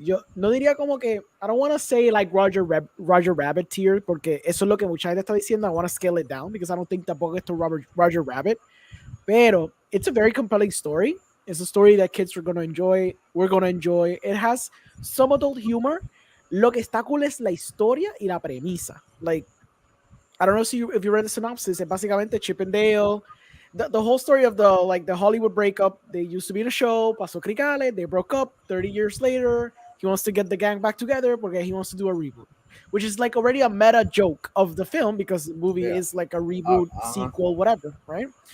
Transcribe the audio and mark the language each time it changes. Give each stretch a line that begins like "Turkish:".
Spanish: Yo no diría como que
English: I don't want to say like Roger Rabbit tier
Spanish: porque eso es lo que mucha gente está diciendo.
English: I want to scale it down because I don't think
Spanish: tampoco es
English: to Roger Rabbit. Pero it's a very compelling story. It's a story that kids are going to enjoy. We're going to enjoy. It has some adult humor.
Spanish: Lo que está cool es la historia y la premisa.
English: Like, I don't know if you read the synopsis.
Spanish: Es básicamente
English: Chip and Dale. The whole story of the Hollywood breakup. They used to be in a show.
Spanish: Pasó cricales.
English: They broke up. 30 years later, he wants to get the gang back together because he wants to do a reboot, which is like already a meta joke of the film because the movie is like a reboot, sequel, whatever, right?